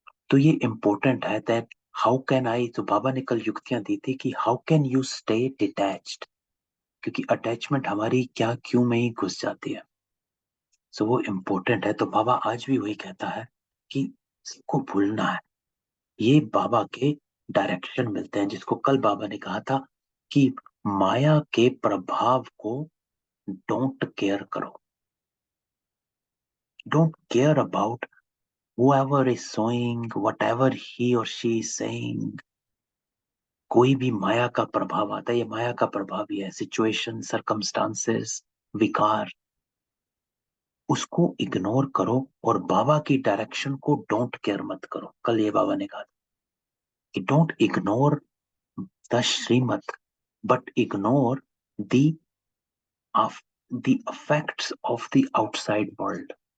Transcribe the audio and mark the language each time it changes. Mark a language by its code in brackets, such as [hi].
[hi] तो ये इंपॉर्टेंट है [en] that how can I, [hi] तो बाबा ने कल युक्तियां दी थी कि [en] how can you stay detached, [hi] क्योंकि अटैचमेंट हमारी क्या क्यों में ही घुस जाती है। सो वो इम्पोर्टेंट है। तो बाबा आज भी वही कहता है कि सबको भूलना है। ये बाबा के डायरेक्शन मिलते हैं, जिसको कल बाबा ने कहा था कि माया के प्रभाव को डोंट केयर करो। [en] Don't care about whoever is sowing whatever he or she is saying। [hi] कोई भी माया का प्रभाव आता है, ये माया का प्रभाव ही है, सिचुएशन, सरकमस्टांसेस, विकार, उसको इग्नोर करो और बाबा की डायरेक्शन को डोंट केयर मत करो। कल ये बाबा ने कहा था कि [en] Don't ignore the shrimat but ignore the the effects of the outside world.